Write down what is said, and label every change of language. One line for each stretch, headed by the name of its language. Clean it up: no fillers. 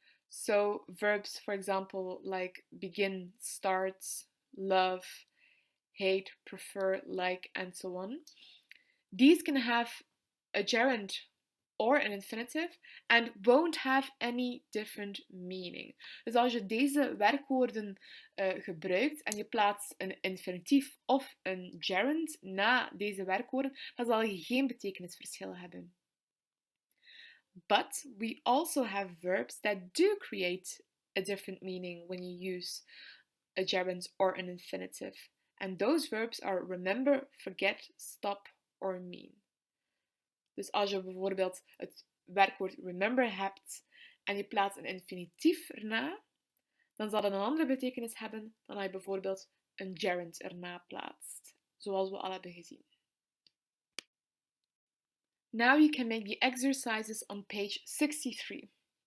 English: So verbs, for example, like begin, start, love, hate, prefer, like, and so on. These can have a gerund or an infinitive and won't have any different meaning.
Dutch: Dus als je deze werkwoorden gebruikt en je plaatst een infinitief of een gerund na deze werkwoorden, dan zal je geen betekenisverschil hebben.
English: But we also have verbs that do create a different meaning when you use a gerund or an infinitive. And those verbs are remember, forget, stop or mean.
Dutch: Dus als je bijvoorbeeld het werkwoord remember hebt en je plaatst een infinitief erna, dan zal het een andere betekenis hebben dan als je bijvoorbeeld een gerund erna plaatst, zoals we al hebben gezien.
English: Now you can make the exercises on page 63.